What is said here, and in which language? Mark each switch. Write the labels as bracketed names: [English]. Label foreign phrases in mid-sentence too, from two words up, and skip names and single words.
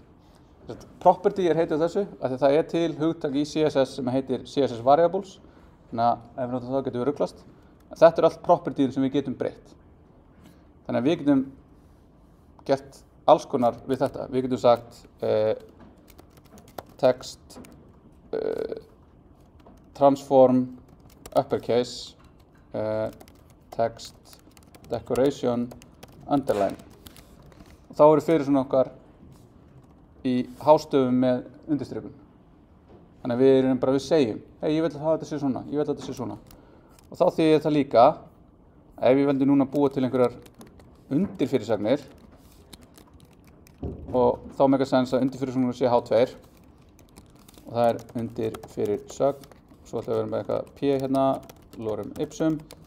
[Icelandic] Property er heitið þessu, af því það er til hugtak í CSS sem heitir [English] CSS variables, [Icelandic] þannig að ef við notum það getum við ruglast. Þetta er allt propertyin sem við getum breytt. Þannig að við getum gert alls konar við þetta. Við getum sagt [English] text transform uppercase text decoration underline. [Icelandic] Og þá eru fyrir svona okkar í hástöfum með undirstrikun. Þannig að við segjum, hei, ég vil hafa þetta sé svona, ég vil þetta sé svona. Og þá þýðir það líka að ef ég veldi núna að búa til einhverjar undirfyrirsagnir og þá meikar sens að undirfyrirsagnir sé H2 og það er undirfyrirsögn, svo ætlum við að vera með eitthvað P hérna, [Latin] lorem ipsum.